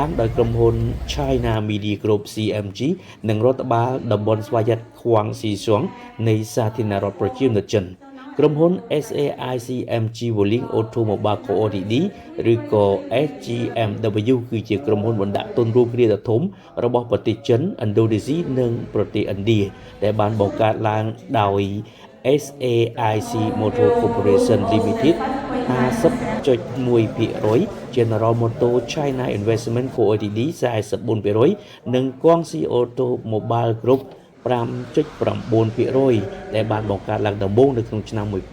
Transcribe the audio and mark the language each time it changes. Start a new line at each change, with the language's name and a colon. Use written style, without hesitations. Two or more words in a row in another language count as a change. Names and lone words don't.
Khmer: ឡើងដោយក្រុមហ៊ុន China Media Group CMG និងរដ្ឋបាលតំបន់ស្វយ័តឃ្វាំងស៊ីស៊ុងនៃសាធា រណរដ្ឋប្រជាមានិតចិនក្រុមហ៊ុន SAICMG Wuling Automobile Co Ltd ឬក៏ SGMW គឺជាក្រុមហ៊ុនបណ្ដាក់ទុនរួមគ្នាដ៏ធំរបស់ប្រទេសចិនឥណ្ឌូនេស៊ីនិងប្រទេសឥណ្ឌាដែលបានបង្កើតឡើងដោយ SAIC Motor Corporation Limited 50.1% General Motor China Investment Co Ltd 44% និង Guangxi Automobile Group 5.9% ដែលបានបង្កើតឡើងដំបូងនៅក្នុងឆ្នាំ